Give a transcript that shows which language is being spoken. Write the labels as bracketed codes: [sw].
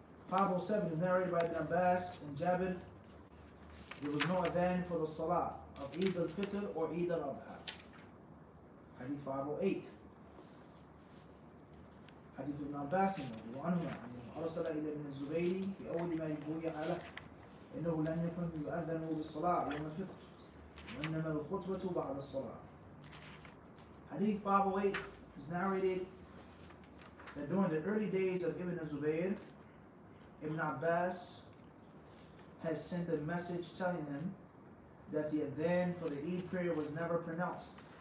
[en] 507 is narrated by Ibn Abbas and Jabir. There was no adhan for the salah of Eid al-Fitr or Eid al-Adha. Hadith 508. [ar] Hadith ibn Abbas عنهما أنه أرسل إلى ابن الزبير في أول ما يبويع له إنه لم يكن يؤذن بالصلاة يوم الفطر وإنما الخطبة بعد الصلاة. [en] Hadith 508 is narrated that during the early days of Ibn Zubayr, Ibn Abbas has sent a message telling him that the adhan for the Eid prayer was never pronounced.